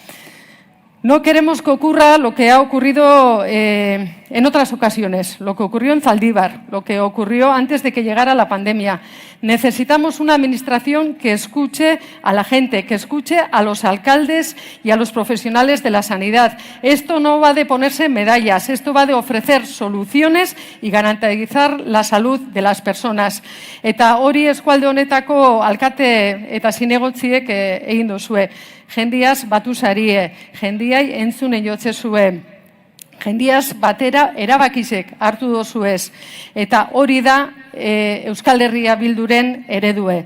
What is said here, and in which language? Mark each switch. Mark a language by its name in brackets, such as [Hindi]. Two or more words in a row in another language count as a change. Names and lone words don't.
[Spanish] No queremos que ocurra lo que ha ocurrido en otras ocasiones, lo que ocurrió en Zaldívar, lo que ocurrió antes de que llegara la pandemia. Necesitamos una administración que escuche a la gente, que escuche a los alcaldes y a los profesionales de la sanidad. Esto no va de ponerse medallas, esto va de ofrecer soluciones y garantizar la salud de las personas. [Basque] Eta hori eskualde honetako alkate eta zinegotziek egin duzue. Jendiaz batu zarie, jendiai entzunen jotze zuen. Jendiaz batera erabakizek hartu dozuez. Eta hori da Euskal Herria Bilduren eredue.